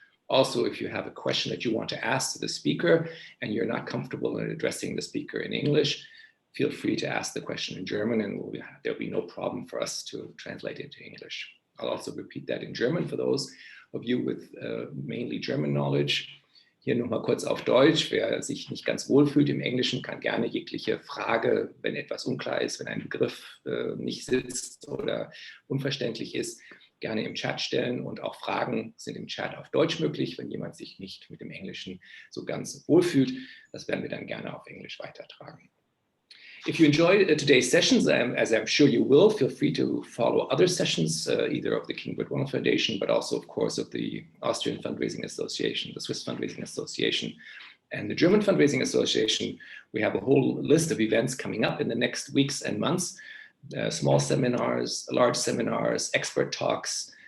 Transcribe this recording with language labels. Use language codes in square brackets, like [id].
[en] Also, if you have a question that you want to ask to the speaker and you're not comfortable in addressing the speaker in English, feel free to ask the question in German, and there'll be no problem for us to translate it into English. I'll also repeat that in German for those of you with mainly German knowledge. [de] Hier nochmal kurz auf Deutsch. Wer sich nicht ganz wohl fühlt im Englischen, kann gerne jegliche Frage, wenn etwas unklar ist, wenn ein Begriff nicht sitzt oder unverständlich ist, gerne im Chat stellen. Und auch Fragen sind im Chat auf Deutsch möglich, wenn jemand sich nicht mit dem Englischen so ganz wohl fühlt. Das werden wir dann gerne auf Englisch weitertragen. [en] If you enjoy today's sessions, as I'm sure you will, feel free to follow other sessions, either of the King Baudouin Foundation, but also, of course, of the Austrian Fundraising Association, the Swiss Fundraising Association, and the German Fundraising Association. We have a whole list of events coming up in the next weeks and months, small seminars, large seminars, expert talks.